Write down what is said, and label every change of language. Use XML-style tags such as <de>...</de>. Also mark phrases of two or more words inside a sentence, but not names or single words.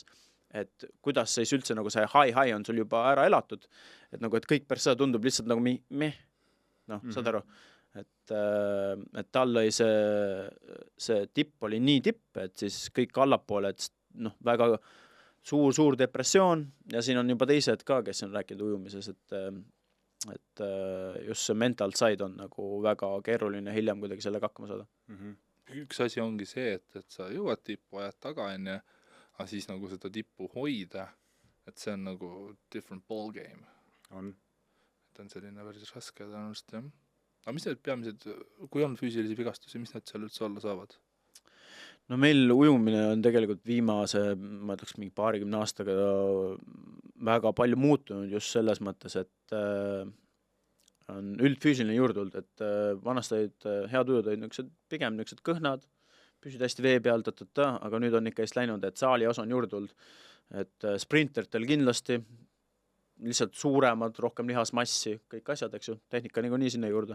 <et>et kuidas siis üldse nagu see high on sul juba ära elatud, et nagu, et kõik pärast seda tundub lihtsalt nagu saad aru, et tal oli see tipp oli nii tipp, et siis kõik allapoole, et väga suur depressioon ja siin on juba teised ka, kes on rääkinud ujumises, et just see</et> <en>mental side</en> <et>on nagu väga keeruline hiljem kuidagi sellega hakkama saada. Üks asi ongi see, et sa jõuad tippu, ajad taga enne, aga siis nagu seda tippu hoida, et see on nagu</et> <en>different ball game.</en> <et>On. Et on selline päris raske tõenäoliselt, jah. Aga mis need peamised, kui on füüsilisi vigastusi, mis need seal üldse olla saavad? no meil ujumine on tegelikult viimase, ma ütleks, mingi 20 aastaga väga palju muutunud just selles mõttes, et on üldfüüsiline juurde tulnud, et vanasti olid head ujud olid pigem niisugused kõhnad, püsid hästi vee peal, aga nüüd on ikka just läinud, et saali osa on juurde tulnud, et sprinteritel kindlasti, lihtsalt suuremad, rohkem lihasmassi, kõik asjad, eks ju, tehnika nii sinna juurde.</et>